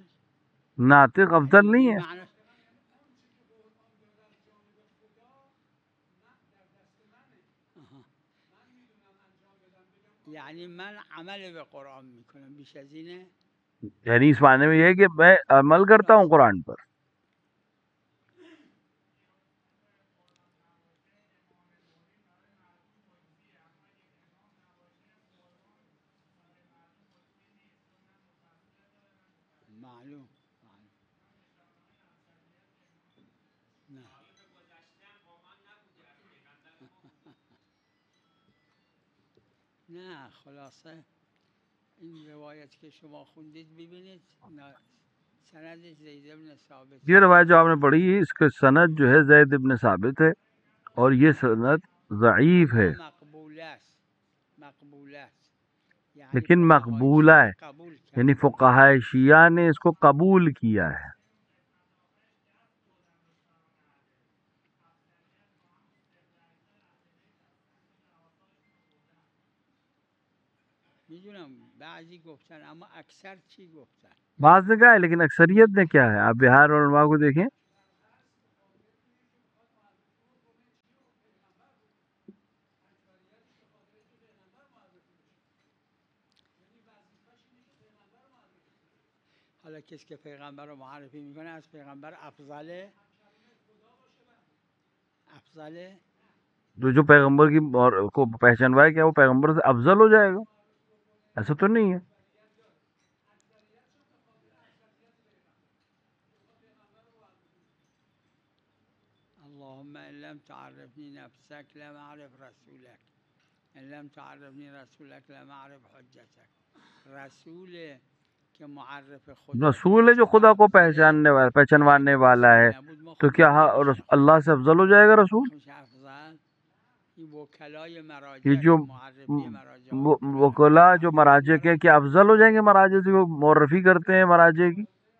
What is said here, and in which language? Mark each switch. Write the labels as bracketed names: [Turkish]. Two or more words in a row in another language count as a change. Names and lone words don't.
[Urdu] ناطق افضل نہیں ہے. [Persian] معنی یعنی من عمل به قرآن میکنم بیش از اینه. [Urdu] یعنی اس معنی میں یہ ہے کہ میں عمل کرتا ہوں قرآن پر. [Persian] معلوم نه نه خلاصه این روایت که شما خوندید ببینید سندش زید بن ثابت. [Urdu] یہ روایت جو آپ نے پڑھی ہے اس کے سند جو ہے زید بن ثابت ہے اور یہ سند ضعیف ہے [Persian] مقبول است، مقبول است [Urdu] لیکن مقبولہ ہے یعنی فقہاء شیعہ نے اس کو قبول کیا ہے. [Persian] میدونم بعضی گفتن اما اکثر چی گفتن؟ [Urdu] بعض نے کہا ہے لیکن اکثریت نے کیا ہے. آپ بہار علماء کو دیکھیں [Persian] حالا کسی که پیغمبر رو معرفی میکنه از پیغمبر افضله؟ افضله؟ [Urdu] تو جو پیغمبر کی کو پہچانوائے کیا وہ پیغمبر سے افضل ہو جائے گا؟ ایسا تو نہیں ہے. [Arabic] اللهم ان لم تعرفني نفسك لم اعرف رسولك ان لم تعرفني رسولك لم اعرف حجتك. [Persian] رسول کہ معرف خدا [Urdu] رسول ہے جو خدا کو پہچاننے والا پہچانوانے والا ہے، تو کیا اللہ سے افضل ہو جائے گا رسول؟ یہ جو وکلا جو مراجع کے کیا افضل ہو جائیں گے مراجع سے، وہ معرفی کرتے ہیں مراجع کی.